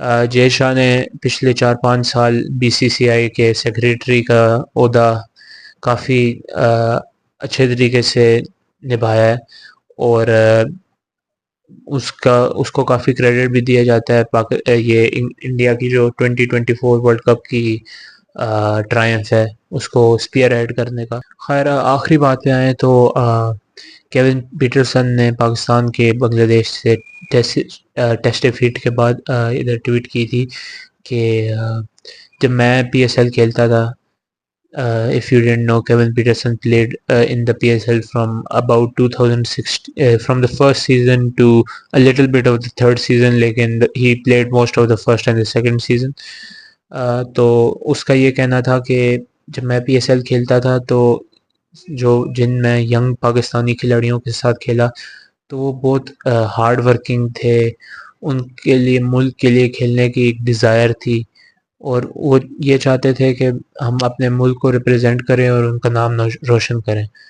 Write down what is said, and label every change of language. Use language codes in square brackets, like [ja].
[ur] جے شاہ نے پچھلے 4-5 سال بی سی سی آئی کے سیکریٹری کا عہدہ کافی اچھے طریقے سے نبھایا ہے, اور اس کو کافی کریڈٹ بھی دیا جاتا ہے. یہ انڈیا کی جو 2024 ورلڈ کپ کی ٹرائمف ہے اس کو اسپیئر ہیڈ کرنے کا. خیر, آخری بات پہ آئیں تو کیون پیٹرسن نے پاکستان کے بنگلہ دیش سے ٹیسٹ ڈیفیٹ کے بعد ادھر ٹویٹ کی تھی کہ جب میں پی ایس ایل کھیلتا تھا, [en] if you didn't know, Kevin Peterson played in the PSL from about 2006 from the first season to a little bit of the third season, [ur] لیکن [en] he played most of the first and the second season. [ur] تو اس کا یہ کہنا تھا کہ جب میں P S L کھیلتا تھا تو جن میں ینگ پاکستانی کھلاڑیوں کے ساتھ کھیلا تو وہ بہت ہارڈ ورکنگ تھے, ان کے لیے ملک کے لیے کھیلنے کی ایک ڈیزائر تھی, اور وہ یہ چاہتے تھے کہ ہم اپنے ملک کو ریپرزینٹ کریں اور ان کا نام روشن کریں.